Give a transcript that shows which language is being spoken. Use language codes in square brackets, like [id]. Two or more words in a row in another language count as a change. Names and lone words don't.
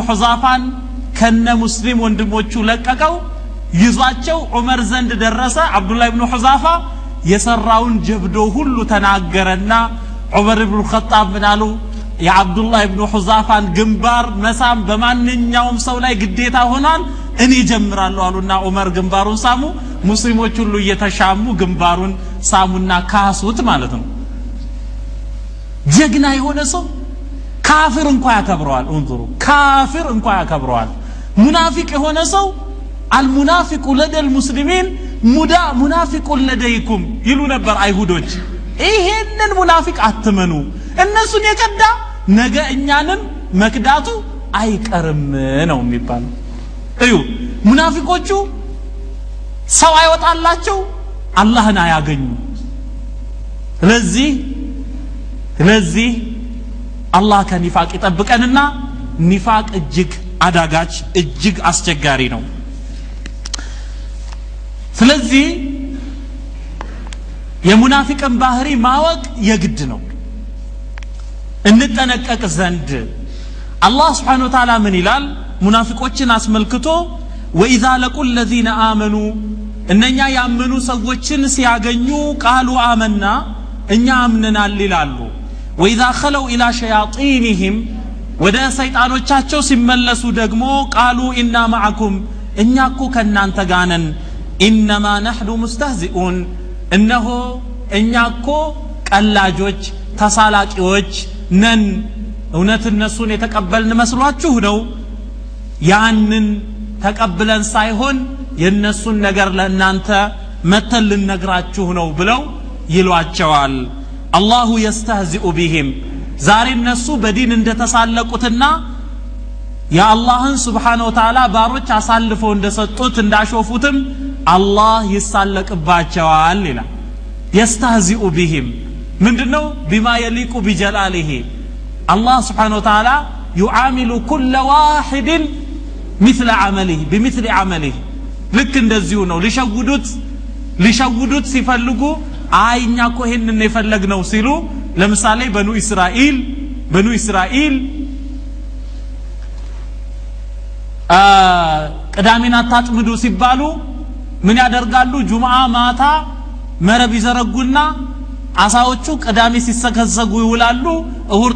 [am] ሁዛፋን ከነ ሙስሊም ወንድሞቹ ለቀቀው ይዟቸው ዑመር ዘንድ ደረሰ አብዱላህ ኢብኑ ሁዛፋ የሰራውን ጀብዶ ሁሉ ተናገረና ዑመር ኢብኑ ኸጣብ ምናሉ የአብዱላህ ኢብኑ ሁዛፋን ግንባር መሳም በማንኛውም ሰው ላይ ግዴታ ሆኗል እኔ ጀምራለሁ አሉና ዑመር ግንባሩን ሳሙ ሙስሊሞች ሁሉ እየተሻሙ ግንባሩን ሳሙና ካሱት ማለት ነው ጀግና የሆነ ሰው ካፊር እንኳን ያከብረዋል እንظروا ካፊር እንኳን ያከብረዋል ሙናፊቅ የሆነ ሰው [ar] المنافق لدى المسلمين منافق لديكم [am] ይሉ ነበር አይሁዶች ይሄንን ሙናፊቅ አትመኑ እነሱን የከዳ ነገ እኛንም መክዳቱ አይቀርም ነው የሚባለው እዩ ሙናፊቆቹ ሰው አይወጣላቸው አላህን አያገኙ ስለዚህ አላህ ከኒፋቅ ይጠብቀንና ኒፋቅ እጅግ አዳጋች እጅግ አስቸጋሪ ነው ስለዚህ የሙናፊቅን ባህሪ ማወቅ የግድ ነው እንጠነቀቅ ዘንድ አላህ [ar] سبحانه وتعالى [am] ምን ይላል ሙናፊቆችን አስመልክቶ [ar] وإذا لقوا الذين آمنوا [am] እነኛ ያመኑ ሰዎችን ሲያገኙ [ar] قالوا آمنا [am] እኛ አምነናል ይላሉ [ar] وإذا خلوا إلى شياطينهم [am] ወደ ሰይጣኖቻቸው ሲመለሱ ደግሞ [ar] قالوا إنا معكم [am] እኛ እኮ ከናንተ ጋር ነን [ar] إنما نحن مستهزئون [am] እነሆ እኛ እኮ ቀላጆች ተሳላቂዎች ነን እውነት እነሱን የተቀበልን መስሏችሁ ነው ያንን ተቀብለን ሳይሆን የነሱን ነገር ለእናንተ መተልን ነግራችሁ ነው ብለው ይሏቸዋል [ar] الله يستهزئ بهم [am] ዛሬ እነሱ በዲን እንደተሳለቁትና የአላህን Subhanahu Wa Ta'ala ባሮች አሳልፈው እንደሰጡት እንዳሾፉትም አላህ ይሳለቅባቸዋል ይላል [ar] يستهزئ بهم [am] ምንድነው [ar] بما يليق بجلاله الله سبحانه وتعالى يعامل كل واحد مثل عمله بمثل عمله [am] ልክ እንደዚሁ ነው ሊሸውዱት ሲፈልጉ አይኛ እኮ ይሄንን የፈለግነው ሲሉ ለምሳሌ በኑ እስራኤል ቅዳሜና ታጥምዱ ሲባሉ ምን ያደርጋሉ ጁምዓ ማታ መረብ ይዘረጉና አሳዎቹ ቅዳሜ ሲሰከሰጉ ይውላሉ እሁድ